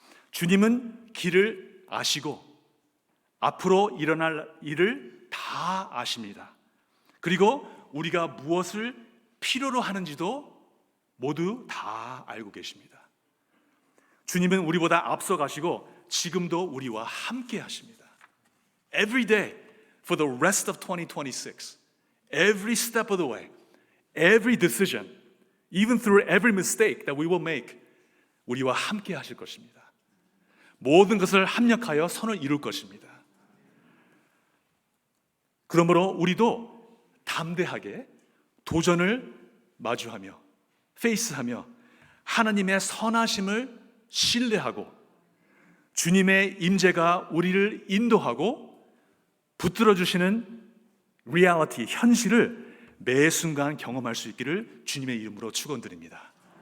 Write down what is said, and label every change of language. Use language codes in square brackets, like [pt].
[ko] 주님은 길을 아시고 앞으로 일어날 일을 다 아십니다. 그리고 우리가 무엇을 필요로 하는지도 모두 다 알고 계십니다. 주님은 우리보다 앞서 가시고 지금도 우리와 함께 하십니다. [en] Every day for the rest of 2026, every step of the way, every decision, even through every mistake that we will make, [ko] 우리와 함께 하실 것입니다. 모든 것을 합력하여 선을 이룰 것입니다. 그러므로 우리도 담대하게 도전을 마주하며 페이스하며 하나님의 선하심을 신뢰하고 주님의 임재가 우리를 인도하고 붙들어 주시는 리얼리티, 현실을 매 순간 경험할 수 있기를 주님의 이름으로 축원드립니다.